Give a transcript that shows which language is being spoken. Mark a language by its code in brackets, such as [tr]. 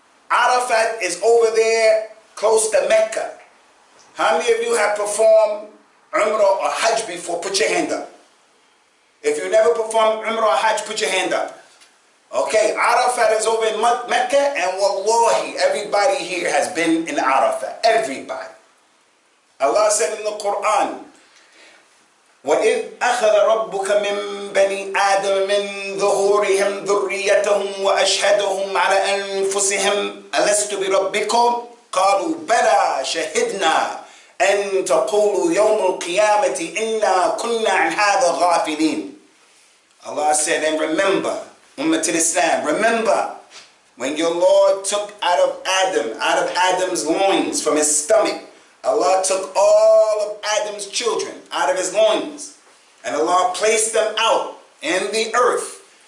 [en] Arafat is over there close to Mecca. How many of you have performed Umrah or Hajj before? Put your hand up. If you never performed Umrah or Hajj, put your hand up. Okay, Arafat is over in Mecca, and wallahi, everybody here has been in Arafat. Everybody. Allah said in the Quran, [ar] وَإِذْ أَخَذَ رَبُّكَ مِنْ بَنِي آدَمَ مِنْ ظُهُورِهِمْ ذُرِّيَّتَهُمْ وَأَشْهَدَهُمْ عَلَى أَنفُسِهِمْ أَلَسْتُ بِرَبِّكُمْ قَالُوا بَلَى شَهِدْنَا أَن تَقُولُوا يَوْمَ الْقِيَامَةِ إِنَّا كُنَّا عَنْ هَذَا غَافِلِينَ. [en] Allah said, and remember, Ummah al-Islam, remember when your Lord took out of Adam's loins, from his stomach, Allah took all of Adam's children out of his loins, and Allah placed them out in the earth.